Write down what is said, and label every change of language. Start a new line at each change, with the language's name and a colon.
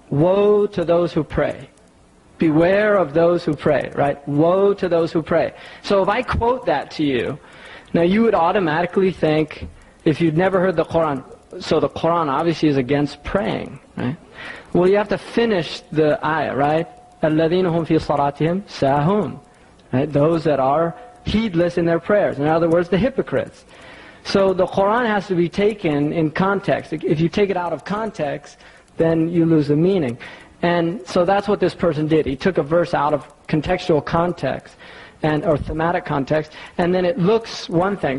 English: Woe to those who pray. Beware of those who pray, right? Woe to those who pray. So if I quote that to you, now you would automatically think, if you'd never heard the Quran, so the Quran obviously is against praying, right? Well, you have to finish the ayah, right?
Arabic: الَّذِينَ هُمْ فِي صَلَاتِهِمْ سَاهُونَ, right?
English: Those that are heedless in their prayers. In other words, the hypocrites. So the Quran has to be taken in context. If you take it out of context, then you lose the meaning. And so that's what this person did. He took a verse out of contextual context, or thematic context, and then it looks one thing.